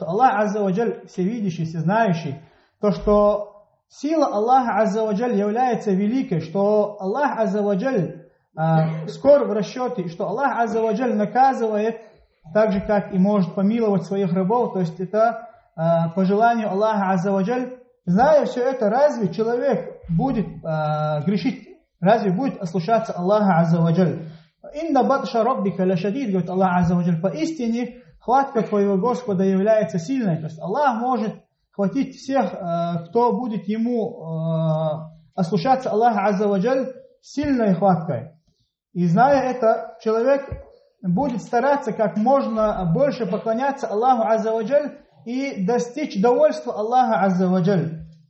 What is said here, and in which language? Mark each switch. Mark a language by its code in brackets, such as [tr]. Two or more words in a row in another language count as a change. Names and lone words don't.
[ru] Аллах [ar] عز وجل [ru] всевидящий, всезнающий, то, что сила Аллаха [ar] عز وجل [ru] является великой, что Аллах [ar] عز وجل [ru] скор в расчете, что Аллах [ar] عز وجل [ru] наказывает так же, как и может помиловать своих рабов, то есть это по желанию Аллаха [ar] عز وجل. [ru] Зная все это, разве человек будет грешить, разве будет ослушаться Аллаха [ar] عز وجل? «إن بطش ربك لشديد», говорит Аллах عز وجل, [ru] поистине хватка твоего Господа является сильной, то есть Аллах может хватить всех, кто будет ему ослушаться Аллаха [ar] عز وجل [ru] сильной хваткой. И зная это, человек будет стараться как можно больше поклоняться Аллаху [ar] عز وجل [ru] и достичь довольства Аллаха [ar] عز وجل.